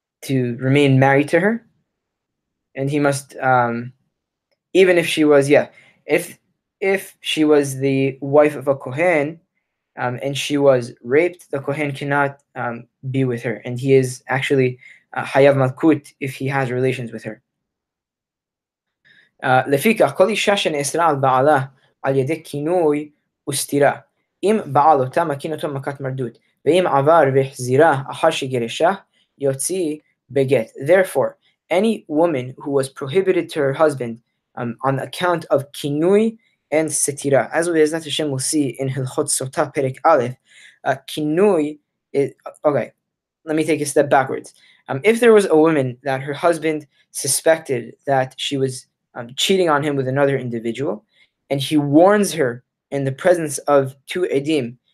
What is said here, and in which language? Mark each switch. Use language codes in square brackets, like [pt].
[en] remain married to her, and he must, even if she was, if she was the wife of a Kohen, and she was raped, the Kohen cannot be with her, and he is actually Hayav Malkut if he has relations with her. [he] לפיכך, כל אישה שנאסרה על בעלה על ידי כינוי וסתירה, אם בעל אותה מכין אותו מכת מרדות, ואם עבר והחזירה אחר שגירשה, יוציא בגט. [en] Therefore, any woman who was prohibited to her husband on account of kinui and setira, as Be'ezrat Hashem will see in Hilchot Sotah Perek Aleph, kinui is, okay, let me take a step backwards. If there was a woman that her husband suspected that she was cheating on him with another individual, and he warns her in the presence of two edim